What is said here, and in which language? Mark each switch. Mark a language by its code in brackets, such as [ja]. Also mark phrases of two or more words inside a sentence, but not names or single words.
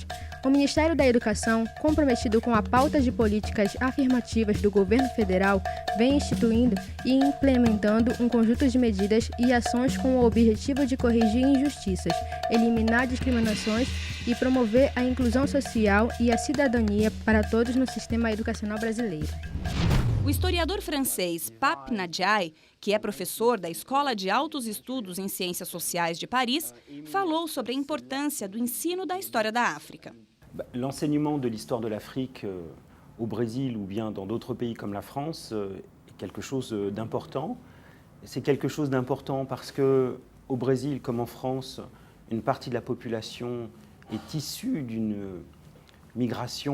[pt] O Ministério da Educação, comprometido com a pauta de políticas afirmativas do governo federal, vem instituindo e implementando um conjunto de medidas e ações com o objetivo de corrigir injustiças, eliminar discriminações e promover a inclusão social e a cidadania para todos no sistema educacional brasileiro. O historiador francês Pape Nadjaï, que é professor da Escola de Altos Estudos em Ciências Sociais de Paris, falou sobre a importância do ensino da história da África. [fr] L'enseignement de l'histoire de l'Afrique au Brésil ou bien dans d'autres pays comme la France est quelque chose d'important. C'est quelque chose d'important parce que au Brésil comme en France, une partie de la population est issue d'une migration africaine.